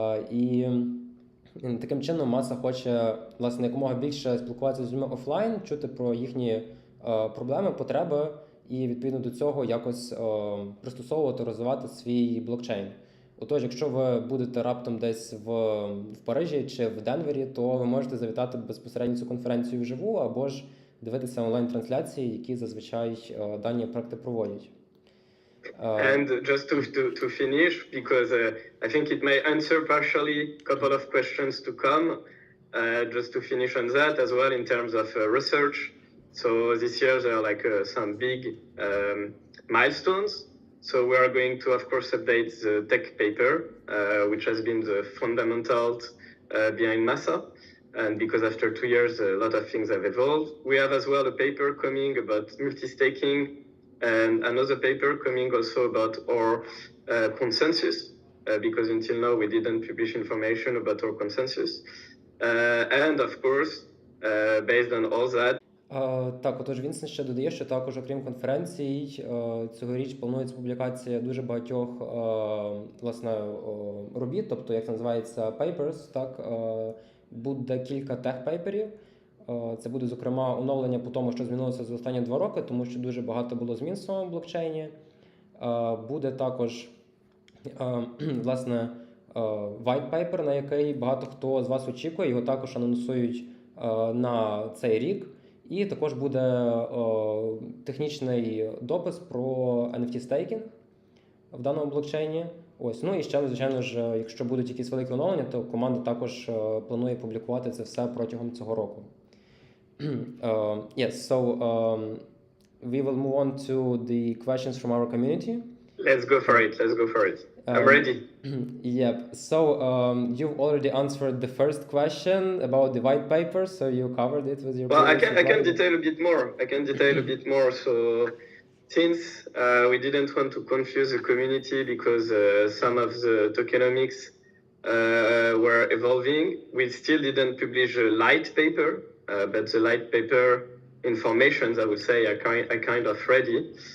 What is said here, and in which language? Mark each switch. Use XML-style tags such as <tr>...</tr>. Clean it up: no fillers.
<uk>І таким чином Маса хоче, власне, якомога більше спілкуватися з людьми офлайн, чути про їхні проблеми, потреби і, відповідно до цього, якось пристосовувати, розвивати свій блокчейн. Отож, якщо ви будете раптом десь в Парижі чи в Денвері, то ви можете завітати безпосередньо цю конференцію вживу, або ж дивитися онлайн-трансляції, які зазвичай дані проекти проводять.</uk> <en>And just to finish, because I think it may answer partially a couple of questions to come, just to finish on that as well in terms of research. So this year there are like some big milestones. So we are going to, of course, update the tech paper, which has been the fundamentals behind Massa. And because after 2 years, a lot of things have evolved. We have as well a paper coming about multi-staking, and another paper coming also about our consensus, because until now we didn't publish information about our consensus. And of course, based on all that.</en> <uk>Так, отож Вінсент ще додає, що також, окрім конференцій, цьогоріч планується публікація дуже багатьох власне, робіт, тобто, як це називається, papers, так, буде кілька тех-пейперів. Це буде, зокрема, оновлення по тому, що змінилося за останні 2 роки, тому що дуже багато було змін в самому блокчейні. Буде також, власне, white paper, на який багато хто з вас очікує, його також анонсують на цей рік. І також буде технічний допис про NFT-стейкінг в даному блокчейні. Ось. Ну і ще, звичайно ж, якщо будуть якісь великі оновлення, то команда також планує публікувати це все протягом цього року.</uk> <en>Yes, so we will move on to the questions from our community. Let's go for it. Let's go for it. I'm ready. Yep. So you've already answered the first question about the white paper, so you covered it with your. Well, I can detail a bit more. So since we didn't want to confuse the community because some of the tokenomics were evolving, we still didn't publish a light paper, but the light paper informations, I would say, are kind of ready.</en>